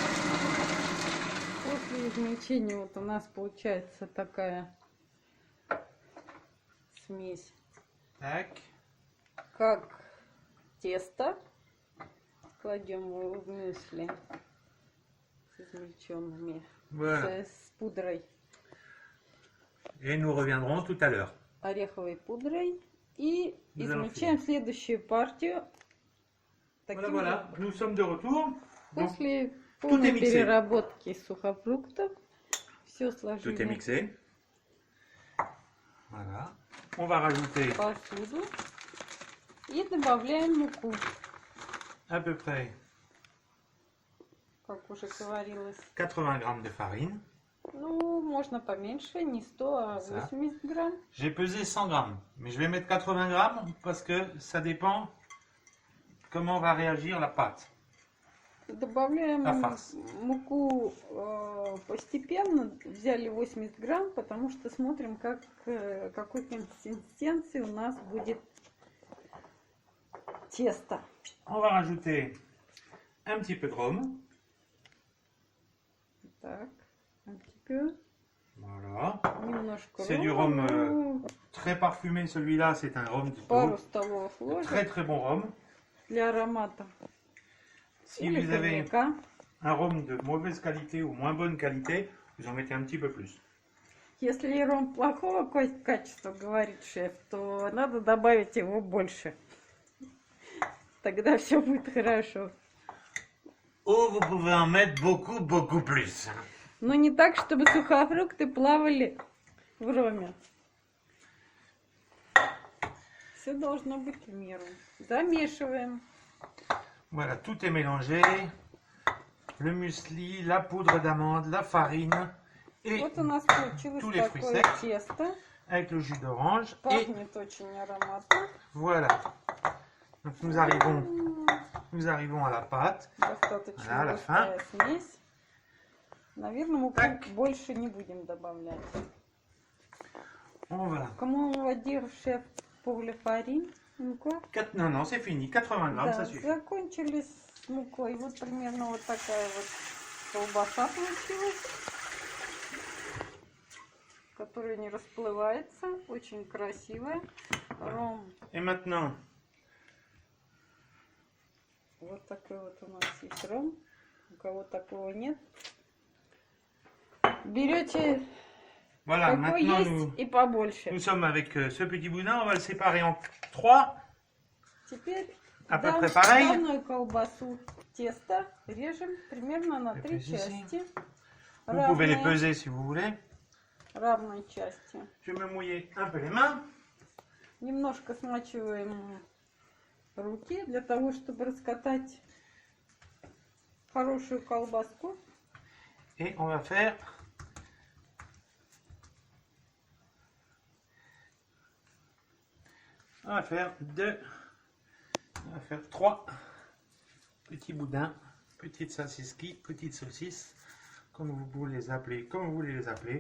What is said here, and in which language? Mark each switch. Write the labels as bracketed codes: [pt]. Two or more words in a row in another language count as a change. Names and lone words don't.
[ru] После измельчения вот у нас получается такая смесь, Tac. как тесто. Кладем его в мюсли с измельченными, [fr] Voilà. [ru] с пудрой, [fr] Et nous reviendrons tout à l'heure. [ru] ореховой пудрой. И [fr] Nous allons [ru] измельчаем следующую партию. [fr] Voilà, [ru] Таким [fr] voilà. [ru] же. [fr] Nous sommes de retour. Donc, [ru] После [fr] tout [ru] полной [fr] est mixé. [ru] переработки сухофруктов все [fr] tout est [ru] сложили [fr] mixé. Voilà. On va rajouter [ru] в посуду и добавляем муку, [fr] à peu près [ru] как уже говорилось. [fr] 80 g de farine. [ru] Ну, можно поменьше, не 100, а [fr] Ça. [ru] 80 грамм. [fr] J'ai pesé 100 grammes, mais je vais mettre 80 grammes parce que ça dépend comment va réagir la pâte. [ru] Добавляем А фарс? муку постепенно. Взяли 80 грамм, потому что смотрим, какой консистенции у нас будет тесто. [fr] On va rajouter un petit peu de rhum. Так, un petit peu. Voilà. [ru] Немножко [fr] C'est du [ru] рома. [fr] rhum Très parfumé, celui-là, c'est un rhum du [ru] Пару [fr] tout. [ru] столовых ложек [fr] Très très bon rhum. [ru] для аромата. [fr] Si [ru] Или [fr] vous avez [ru] коньяка. [fr] un rhum de mauvaise qualité ou moins bonne qualité, vous en mettez un petit peu plus. [ru] Если ром плохого качества, говорит шеф, то надо добавить его больше. Тогда все будет хорошо. [fr] Ou vous pouvez en mettre beaucoup, beaucoup plus. [ru] Но не так, чтобы сухофрукты плавали в роме. Все должно быть в меру. Замешиваем. [fr] Voilà, tout est mélangé. Le muesli, la poudre d'amande, la farine et [ru] Вот у нас получилось [fr] tous les fruits [ru] такое [fr] secs. [ru] тесто. [fr] avec le jus d'orange. Et [ru] Пахнет очень ароматно. [fr] voilà. Donc nous arrivons à la pâte. [ru] Достаточно [fr] À la fin. [ru] густая смесь. Наверное, муку Так. больше не будем добавлять. [fr] On va. Comment on va dire, chef, pour le farine? Quoi? Non, non, c'est fini. 80 grammes, [ru] Да, [fr] ça suffit. [ru] закончились с мукой. Вот примерно вот такая вот колбаса получилась, которая не расплывается, очень красивая. Ром. [fr] Et maintenant, [ru] Вот такой вот у нас есть ром. У кого такого нет. Берете [fr] voilà, [ru] какой [fr] maintenant [ru] есть и побольше. [fr] nous sommes avec ce petit boudin. On va le séparer en 3. [ru] Теперь [fr] À peu près pareil. [ru] данную колбасу тесто режем примерно на 3 [fr] Ici. [ru] части. [fr] Vous pouvez les [ru] Равные, [fr] peser si vous voulez. [ru] равные части. [fr] Je vais me mouiller un peu les mains. [ru] Немножко смачиваем руки для того, чтобы раскатать хорошую колбаску. [fr] Et on va faire on va faire 3 petits boudins, petites salsiski, petites saucisses, comme vous voulez les appeler, comme vous voulez les appeler.